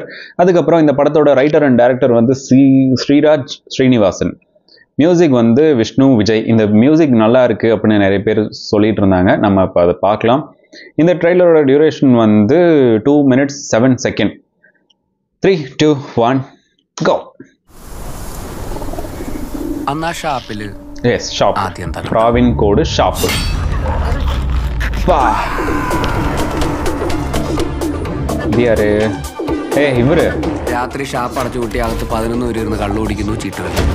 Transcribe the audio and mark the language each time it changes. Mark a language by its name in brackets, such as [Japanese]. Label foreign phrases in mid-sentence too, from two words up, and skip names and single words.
[Tamil] அதுக்கப்புறம் இந்த படத்தோட [English] writer and director [Tamil] வந்து ஸ்ரீராஜ் ஸ்ரீனிவாசன். மியூசிக் வந்து விஷ்ணு விஜய். இந்த மியூசிக் நல்லா இருக்கு அப்படின்னு நிறைய பேர் சொல்லிட்டு இருந்தாங்க. நம்ம இப்போ அதை பார்க்கலாம். இந்த ட்ரெய்லரோட டியூரேஷன் வந்து [English] 2 minutes 7 seconds. 3, 2, 1 go. [Malayalam] അന്നാ ഷാപ്പിൽ ഷാപ്പ്, പ്രാവിൻ കോഡ് ഷാപ്പ്. ഇതാര്? ഇവര് രാത്രി ഷാപ്പ് അടച്ചു കൂട്ടി അകത്ത് 11 പേര് ഇരുന്ന് കള്ളു കുടിക്കുന്നു, ചീട്ടുകളി.